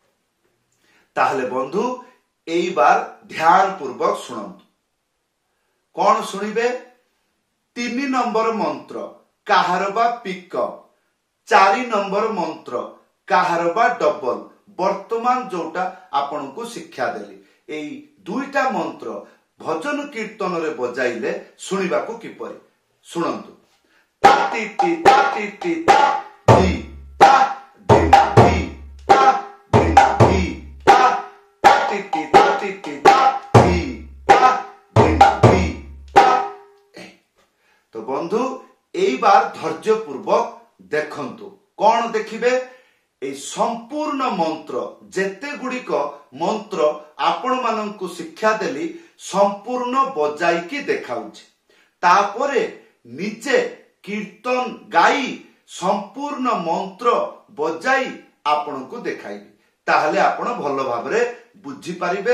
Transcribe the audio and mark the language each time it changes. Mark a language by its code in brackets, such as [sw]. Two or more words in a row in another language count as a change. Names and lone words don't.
[or] ତାହଲେ ବନ୍ଧୁ ଏଇ ବାର ଧ୍ୟାନ ପୂର୍ବକ ଶୁଣନ୍ତୁ କେଉଁ ଶୁଣିବେ 3 ନମ୍ବର ମନ୍ତ୍ର କାହାର ବା ପିକଅପ 4 ନମ୍ବର ମନ୍ତ୍ର କାହାର ବା ଡବଲ ବର୍ତ୍ତମାନ ଯୋଡ଼ା ଆପଣ କୁ ଶିକ୍ଷା ଦେଲି ଏଇ ଦୁଇଟା ମନ୍ତ୍ର ଭଜନ କୀର୍ତ୍ତନ ରେ ବଜାଇଲେ ଶୁଣିବା କୁ କିପରି ଶୁଣନ୍ତୁ ताती ती ताती ती ता दी ता दिना दी ता दिना दी ता ताती ती ताती ती ता दी ता दिना दी ता ତୋ ବନ୍ଧୁ ଏଇ ବାର ଧୈର୍ଯ୍ୟ ପୂର୍ବକ ଦେଖନ୍ତୁ କେଉଁ ଦେଖିବେ ଏ ସମ୍ପୂର୍ଣ୍ଣ ମନ୍ତ୍ର ଯେତେ ଗୁଡ଼ିକ ମନ୍ତ୍ର ଆପଣ ମାନଙ୍କୁ ଶିକ୍ଷା ଦେଲି ସମ୍ପୂର୍ଣ୍ଣ ବଜାଇ କି ଦେଖାଉଛି ତାପରେ ନିଜେ କୀର୍ତ୍ତନ ଗାଇ ସମ୍ପୂର୍ଣ୍ଣ ମନ୍ତ୍ର ବଜାଇ ଆପଣ କୁ ଦେଖାଇବି ତାହଲେ ଆପଣ ଭଲ ଭାବରେ ବୁଝି ପାରିବେ